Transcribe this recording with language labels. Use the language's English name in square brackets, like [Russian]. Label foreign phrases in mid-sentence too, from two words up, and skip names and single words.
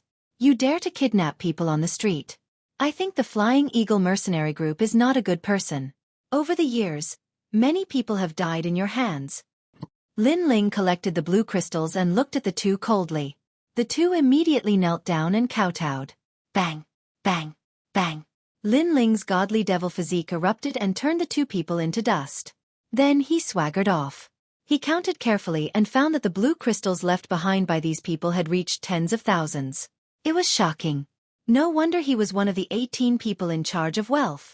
[English] You dare to kidnap people on the street. I think the Flying Eagle Mercenary Group is not a good person. Over the years, many people have died in your hands. Lin Ling collected the blue crystals and looked at the two coldly. The two immediately knelt down and kowtowed. Bang! Bang! Bang! Lin Ling's godly devil physique erupted and turned the two people into dust. Then he swaggered off. He counted carefully and found that the blue crystals left behind by these people had reached tens of thousands. It was shocking. No wonder he was one of the 18 people in charge of wealth.